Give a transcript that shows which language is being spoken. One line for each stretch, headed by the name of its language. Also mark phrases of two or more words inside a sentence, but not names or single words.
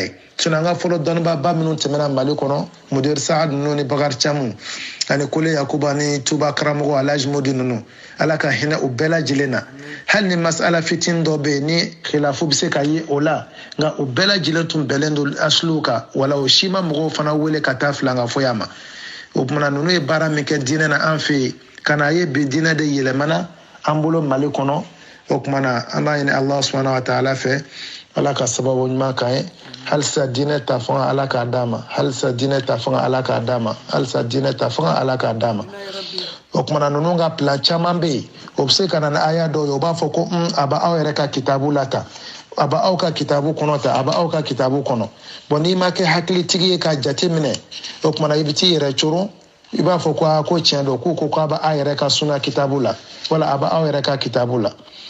Bambara: ye an ka fɔlɔ dɔnnibaba minnu tɛmɛna Mali kɔnɔ Mudir Saad ninnu ni Bakari Camu ani Kole Yakuba ni Tuba karamɔgɔ Alhaji Modi ninnu ala ka hinɛ u bɛɛ lajɛlen na hali ni masala fitinin dɔ bɛ yen ni khilafu bɛ se ka ye o la nka u bɛɛ lajɛlen tun bɛnlen don asluw kan wala o si ma mɔgɔw fana wele ka taa filan ka fɔ ma o kumana ninnu ye baara min kɛ diinɛ na an fɛ yen ka na ye bi diinɛ de yɛlɛmana an bolo Mali kɔnɔ o kumana an b'a ɲini
Arabic: الله سبحانه وتعالى
Bambara: fɛ ala ka sababu ɲuman k'an ye halisa diinɛ ta fanga ala k'a d'a ma halisa diinɛ ta fanga ala k'a d'a ma halisa diinɛ ta fanga ala k'a d'a ma o kumana ninnu ka plan caman bɛ yen o bɛ se ka na ni aya dɔw ye o b'a fɔ ko a bɛ aw yɛrɛ ka kitabu la ta a bɛ aw ka kitabu kɔnɔ ta a bɛ aw ka kitabu kɔnɔ bon n'i ma kɛ hakilitigi ye k'a jate minɛ o kumana i bɛ t'i yɛrɛ coron i b'a fɔ ko tiɲɛ don k'u ko k'a bɛ aw yɛrɛ ka suna kitabu la wala a bɛ aw yɛrɛ ka kitabu la